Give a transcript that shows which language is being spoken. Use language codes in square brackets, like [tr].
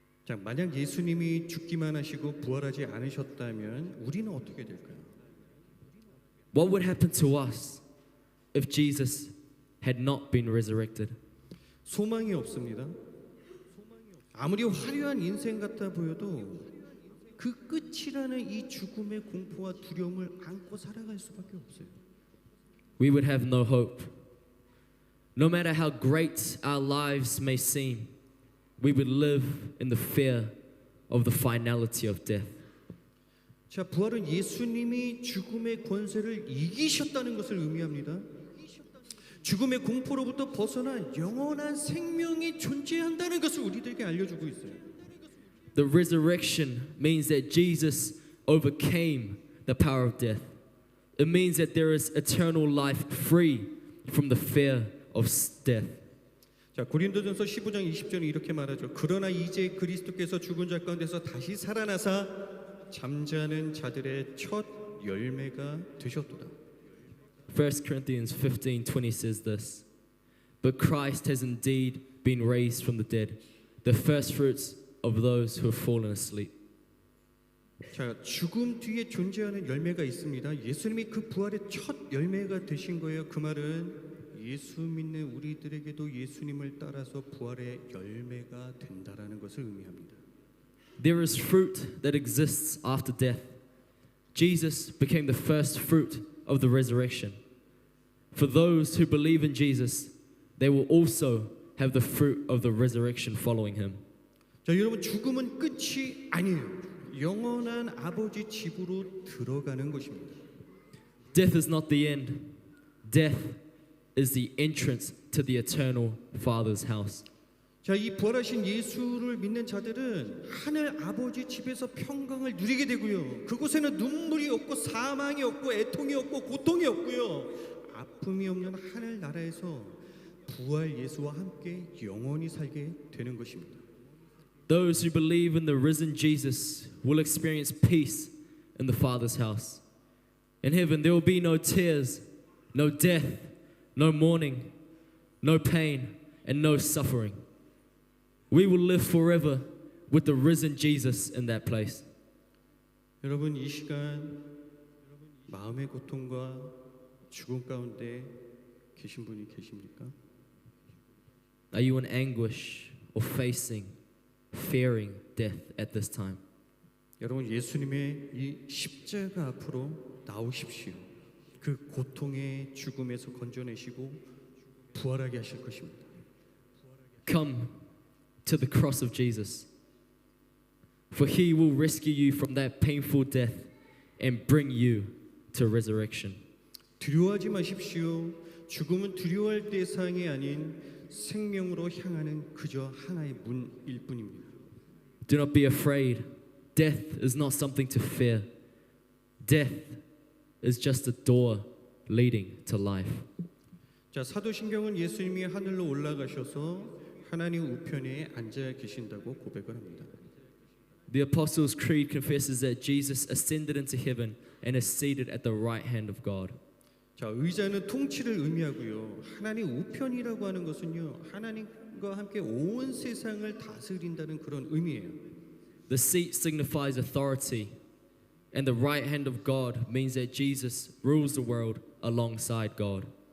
[ko] 자, 만약 예수님이 죽기만 하시고 부활하지 않으셨다면 우리는 어떻게 될까요? [en] What would happen to us if Jesus had not been resurrected? [ko] 소망이 없습니다. 아무리 화려한 인생 같아 보여도 그 끝이라는 이 죽음의 공포와 두려움을 안고 살아갈 수밖에 없어요. [en] We would have no hope. No matter how great our lives may seem, we would live in the fear of the finality of death. [ko] 자, 부활은 예수님이 죽음의 권세를 이기셨다는 것을 의미합니다. 죽음의 공포로부터 벗어난 영원한 생명이 존재한다는 것을 우리들에게 알려주고 있어요. [en] The resurrection means that Jesus overcame the power of death. It means that there is eternal life free from the fear of death. [ko] 자, 고린도전서 15장 20절에 이렇게 말하죠. 그러나 이제 그리스도께서 죽은 자 가운데서 다시 살아나사 잠자는 자들의 첫 열매가 되셨도다. [en] 1 Corinthians 15:20 says this, but Christ has indeed been raised from the dead, the first fruits of those who have fallen asleep. [ko] 자, 죽음 뒤에 존재하는 열매가 있습니다. 예수님이 그 부활의 첫 열매가 되신 거예요. 그 말은 예수 믿는 우리들에게도 예수님을 따라서 부활의 열매가 된다라는 것을 의미합니다. [en] There is fruit that exists after death. Jesus became the first fruit of the resurrection. For those who believe in Jesus, they will also have the fruit of the resurrection following him. [ko] 자, 여러분 죽음은 끝이 아니에요. 영원한 아버지 집으로 들어가는 것입니다. [en] Death is not the end. Death is the entrance to the eternal Father's house. [ko] 자, 이 부활하신 예수를 믿는 자들은 하늘 아버지 집에서 평강을 누리게 되고요. 그곳에는 눈물이 없고 사망이 없고 애통이 없고 고통이 없고요. 아픔이 없는 하늘 나라에서 부활 예수와 함께 영원히 살게 되는 것입니다. [en] Those who believe in the risen Jesus will experience peace in the Father's house. In heaven, there will be no tears, no death, no mourning, no pain, and no suffering. We will live forever with the risen Jesus in that place. [ko] 여러분 이 시간 마음의 고통과 죽음 가운데 계신 분이 계십니까? [en] Are you in anguish or fearing death at this time? [ko] 여러분 예수님의 이 십자가 앞으로 나오십시오. 그 고통의 죽음에서 건져내시고 부활하게 하실 것입니다. [en] Come to the cross of Jesus, for he will rescue you from that painful death and bring you to resurrection. [ko] 두려워하지 마십시오. 죽음은 두려워할 대상이 아닌 생명으로 향하는 그저 하나의 문일 뿐입니다. [en] Do not be afraid. Death is not something to fear. Death is just a door leading to life. [ko] 자, 사도신경은 예수님이 하늘로 올라가셔서 하나님 우편에 앉아 계신다고 고백을 합니다. [en] The Apostles' Creed confesses that Jesus ascended into heaven and is seated at the right hand of God. [ko] 자, 의자는 통치를 의미하고요. 하나님 우편이라고 하는 것은요. 하나님과 함께 온 세상을 다스린다는 그런 의미예요. [en] The seat signifies authority, and the right hand of God means that Jesus rules the world alongside God.